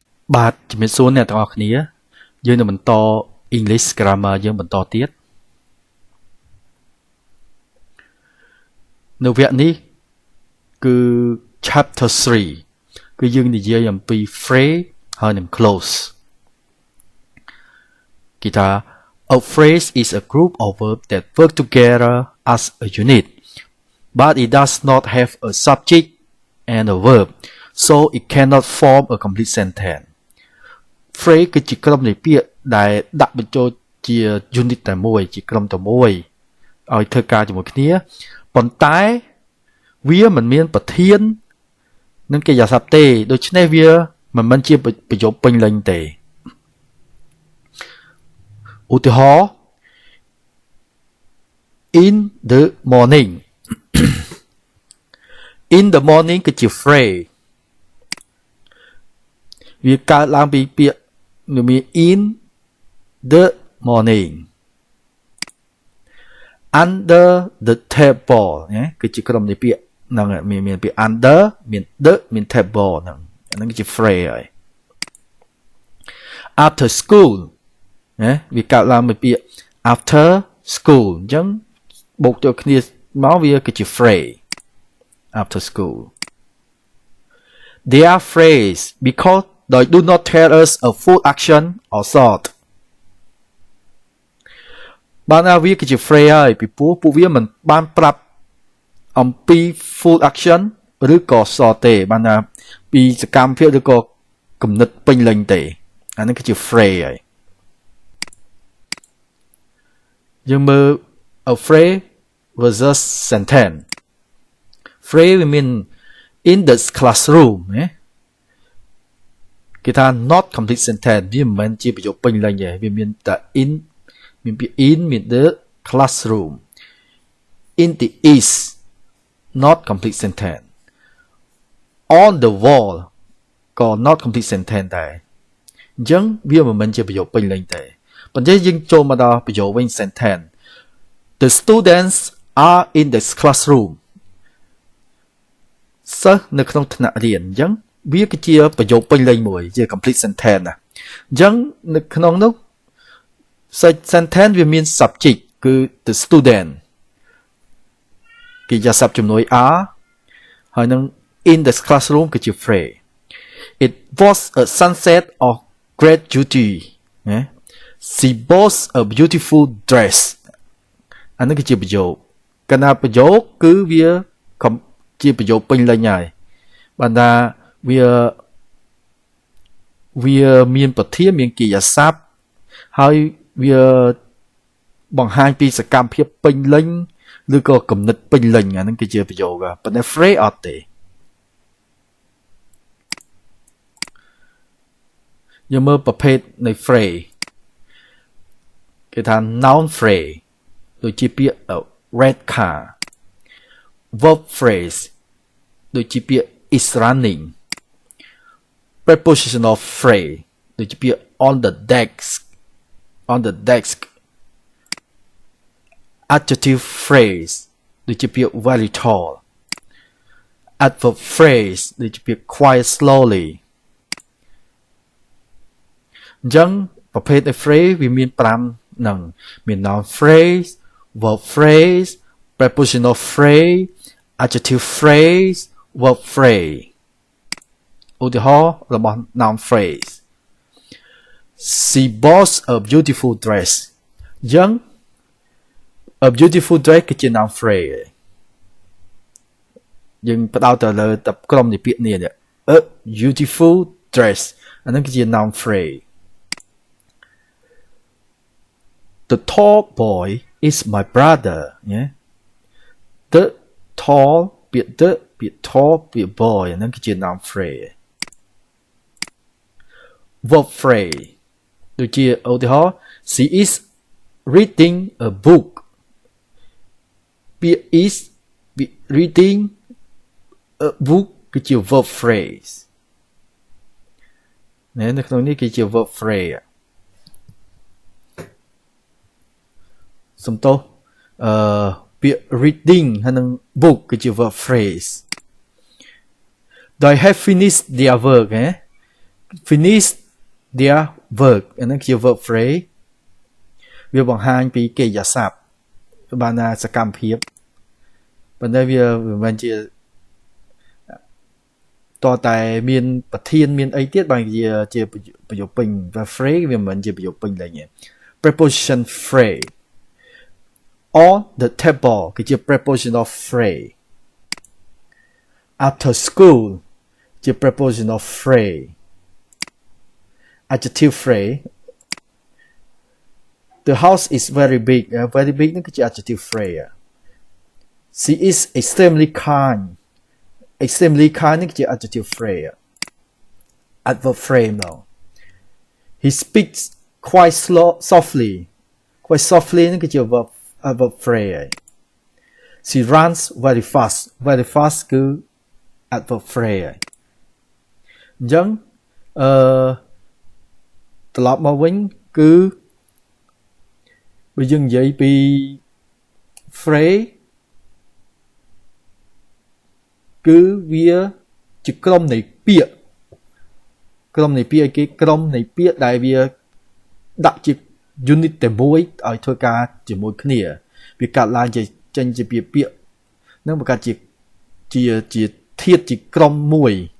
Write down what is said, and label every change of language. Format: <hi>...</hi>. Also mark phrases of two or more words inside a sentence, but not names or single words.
<km>បាទជំរាបសួរអ្នកទាំងអស់គ្នាយើងនឹងបន្ត</km> <en>English Grammar</en> <km>យើងបន្តទៀតនៅវគ្គនេះគឺ Chapter 3គឺយើងនិយាយអំពី phrase ហើយនិង clause</km> <en>គេថា a phrase is a group of verbs that work together as a unit but it does not have a subject and a verb so it cannot form a complete sentence</en> <km>phrase គឺជាក្រុមនៃពាក្យដែលដាក់បញ្ចូលជា unit តែមួយជាក្រុមតែមួយឲ្យធ្វើការជាមួយគ្នាប៉ុន្តែវាមិនមានប្រធាននិងកិរិយាសព្ទទេដូច្នេះវាមិនជាប្រយោគពេញលេញទេឧទាហរណ៍</km> <en>in the morning in the morning</en> <km>គឺជា phrase វាកើតឡើងពីពាក្យមាន</km> <en>in the morning under the table</en> <km>ណាគឺជាក្រុមនៃពាក្យហ្នឹងមានពាក្យ under មាន the មាន table ហ្នឹងគឺជា phrase ហើយ</km> <en>after school</en> <km>ណាវាកើតឡើងពីពាក្យ</km> <en>after school</en> <km>អញ្ចឹងបូកចូលគ្នាមកវាគឺជា</km> <en>phrase after school they are phrase because they do not tell us a full action or thought</en> <km>បានថាវាគឺជា phrase ហើយពីព្រោះពួកវាមិនបានប្រាប់អំពី</km> <en>full action</en> <km>ឬក៏ thought ទេបានថាពីសកម្មភាពឬក៏គំនិតពេញលេញទេអានេះគឺជា phrase ហើយ យើងមើល</km> <en>a phrase versus sentence phrase</en> <km>វាមាន</km> <en>in the classroom</en> <km>ណាគេថា</km> <en>not complete sentence</en> <km>វា មិនមែនជាប្រយោគពេញលេញទេវាមានតែ in មានពាក្យ in មាន</km> <en>the classroom in the east not complete sentence on the wall</en> <km>ក៏</km> <en>not complete sentence</en> <km>ដែរអញ្ចឹងវាមិនមែនជាប្រយោគពេញលេញទេប៉ុន្តែយើងចូលមកដល់ប្រយោគវិញ</km> <en>sentence the students are in the classroom</en> <km>សិស្សនៅក្នុងថ្នាក់រៀនអញ្ចឹងវាគឺជាប្រយោគពេញលេញមួយជា</km> <en>complete sentence</en> <km>ណាអញ្ចឹងនៅក្នុងនោះ sentence វាមាន subject គឺ</km> <en>the student</en> <km>កិរិយាសព្ទជំនួយ are ហើយនឹង</km> <en>in the classroom</en> <km>គឺជា</km> <en>phrase it was a sunset of great beauty</en> <km>ណា</km> <en>she bought a beautiful dress</en> <km>អានេះគឺជាប្រយោគកាលណាប្រយោគគឺវាជាប្រយោគពេញលេញហើយបានថា វាមានប្រធានមានកិរិយាសព្ទហើយវាបង្ហាញពីសកម្មភាពពេញលេញឬក៏គំនិតពេញលេញអាហ្នឹងគឺជាប្រយោគប៉ុន្តែ phrase អត់ទេ យើងមើលប្រភេទនៃ phrase គេថា</km> <en>noun phrase</en> <km>ដូចជាពាក្យ</km> <en>red car verb phrase</en> <km>ដូចជាពាក្យ</km> <en>is running prepositional phrase</en> <km>ដូចជាពាក្យ</km> <en>on the desk adjective phrase</en> <km>ដូចជាពាក្យ</km> <en>very tall adverb phrase</en> <km>ដូចជាពាក្យ</km> <en>quiet slowly</en> <km>អញ្ចឹងប្រភេទនៃ</km> <en>phrase</en> <km>វាមាន5ហ្នឹងមាន</km> <en>noun phrase verb phrase prepositional phrase adjective phrase verb phrase</en> <km>ឧទាហរណ៍របស់</km> <en>noun phrase she bought a beautiful dress អញ្ចឹង a beautiful dress</en> <km>គឺជា</km> <en>noun phrase</en> <km>យើងផ្ដោតទៅលើតែក្រុមនៃពាក្យនេះ</km> <en>a beautiful dress</en> <km>អាហ្នឹងគឺជា</km> <en>noun phrase the tall boy is my brother ណា the tall ពាក្យ the ពាក្យ tall ពាក្យ boy</en> <km>អាហ្នឹងគឺជា</km> <en>noun phrase verb phrase</en> <km>ដូចជាឧទាហរណ៍</km> <en>she is reading a book ពាក្យ is reading a book</en> <km>គឺជា</km> <en>verb phrase</en> <km>នៅក្នុងនេះគឺជា</km> <en>verb phrase</en> <km>សំទោសពាក្យ reading ហើយនឹង book គឺជា</km> <en>verb phrase they have finished their work finish their work</en> <km>អាហ្នឹងជា verb phrase វាបង្ហាញពីកិរិយាសព្ទបានថាសកម្មភាពប៉ុន្តែវាមិនមែនជា តតែមានប្រធានមានអីទៀតបានជាប្រយោគពេញ phrase វាមិនមែនជាប្រយោគពេញឡើយ</km> <en>preposition phrase on the table</en> <km>គឺជា</km> <en>prepositional phrase after school</en> <km>ជា</km> <en>prepositional phrase adjective phrase the house is very big</en> <km>ហ្នឹងគឺជា</km> <en>adjective phrase she is extremely kind</en> <km>ហ្នឹងគឺជា</km> <en>adjective phrase adverb phrase នោះ he speaks quite softly</en> <km>ហ្នឹងគឺជា</km> <en>verb phrase she runs very fast គឺ adverb phrase</en> <km>អញ្ចឹងត្រឡប់មកវិញគឺ បើយើងនិយាយពី phrase គឺវាជាក្រុមនៃពាក្យគេក្រុមនៃពាក្យដែលវាដាក់ជា unit តែមួយឲ្យធ្វើការជាមួយគ្នាវាកាត់ឡើងចេញជាពាក្យនឹងបង្កើតជាធាតុជាក្រុមមួយ</km>